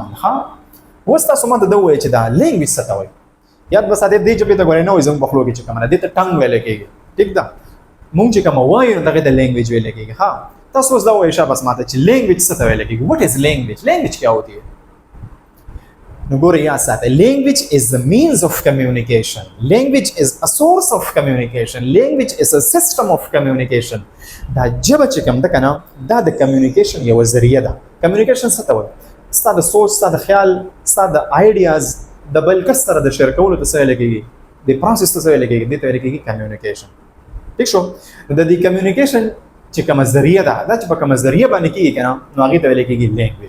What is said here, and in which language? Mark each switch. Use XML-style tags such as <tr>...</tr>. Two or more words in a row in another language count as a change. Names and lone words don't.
<ps>ها، اوس تاسو ما ته دا ووایئ چې دا لینګویج څه ته وایي. یاد به ساتئ دې ژبې ته ګورئ نه وایي زموږ په خولو کې چې کومه ده، دې ته ټنګ ویلی کېږي. ټیک ده، مونږ چې کومه وایو نو دغې ته لینګویج ویلی کېږي. ها، تاسو اوس دا ووایئ شاباس ما ته چې لینګویج څه ته ویلی کېږي.</ps> <en>What is language?</en> <ur>لینګویج کیا ہوتی ہے؟</ur> <ps>نو ګورئ یاد ساتئ،</ps> <en>language is the means of communication. language is a source of communication. language is a system of communication.</en> <ps>دا ژبه چې کوم ده که نه، دا د کمیونیکیشن یوه ذریعه ده. کمیونیکیشن څه ته وایي؟ ستا د سوچ، ستا د خیال، ستا د آیډیاز د بل کس سره د شیر کولو ته څه ویلی کېږي؟ د پروسس ته څه ویلی کېږي؟ دې ته ویلی کېږي کمیونیکیشن. ټیک شو؟ نو د دې کمیونیکیشن چې کومه ذریعه ده، دا چې په کومه ذریعه باندې کېږي که نه، نو هغې ته ویلی کېږي لینګویج.</ps>